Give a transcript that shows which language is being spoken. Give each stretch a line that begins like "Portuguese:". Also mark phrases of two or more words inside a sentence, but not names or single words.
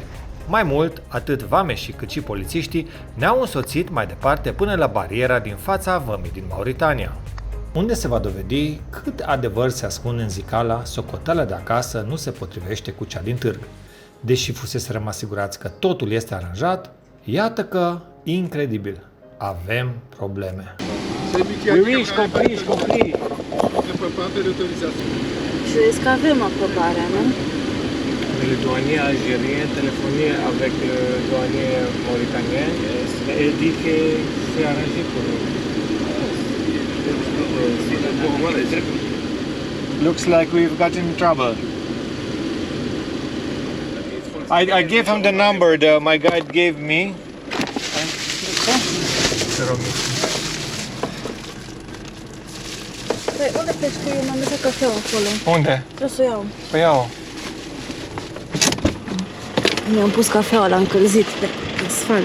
Romanian: Mai mult, atât vameșii cât și polițiștii ne-au însoțit mai departe până la bariera din fața vămii din Mauritania, unde se va dovedi cât adevăr se ascunde în zicala socoteala de acasă nu se potrivește cu cea din târg. Deși fuseserăm asigurați că totul este aranjat, iată că, incredibil, avem probleme. compris. Je zis că avem aprobarea, nu?
French: Le douanier algérien téléphoné avec le douanier mauritanien et dit que c'est arrangé pour nous.
English: Looks like we've got in trouble. I gave him the number my guide gave me.
Romanian: Păi, unde pleci cu eu? M-am lăsat cafeaua acolo. Unde? Vreau să o iau. Păi iau. Mi-am pus cafeaua la încălzit de asfalt.